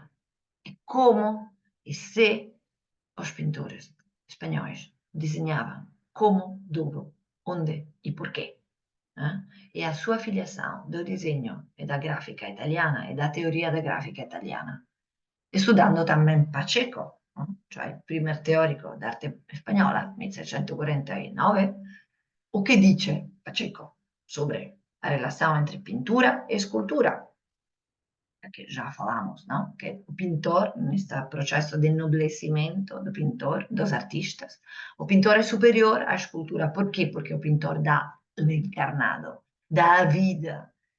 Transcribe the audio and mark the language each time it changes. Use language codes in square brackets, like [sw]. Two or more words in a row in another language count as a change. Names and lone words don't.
[pt] E como e se os pintores espanhóis desenhavam, como, duro, onde e porquê. E a sua filiação do desenho e da gráfica italiana e da teoria da gráfica italiana, estudando também Pacheco, [it] cioè il primo teorico d'arte spagnola, 1649, [pt] o que dice Pacheco sobre a relação entre pintura e escultura? Que já falamos, não? Que o pintor, neste processo de ennoblecimento do pintor, dos artistas, o pintor é superior à escultura. Por quê? Porque o pintor dá o encarnado, dá a vida.